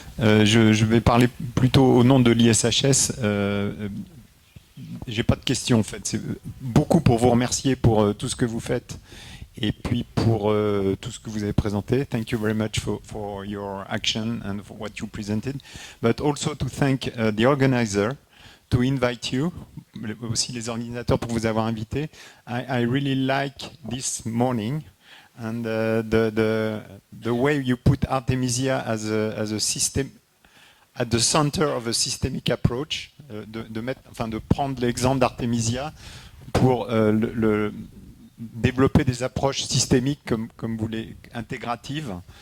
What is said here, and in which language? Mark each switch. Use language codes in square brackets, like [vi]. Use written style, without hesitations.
[fr] Je vais parler plutôt au nom de l'ISHS. J'ai pas de questions en fait. C'est beaucoup pour vous remercier pour tout ce que vous faites et puis pour tout ce que vous avez présenté. [en] Thank you very much for your action and for what you presented. But also to thank the organizer, to invite you, [fr] aussi les organisateurs pour vous avoir invité. [en] I really like this morning. And the way you put Artemisia as a system at the center of a systemic approach, [fr] de prendre l'exemple d'Artemisia pour développer des approches systémiques comme vous les intégratives.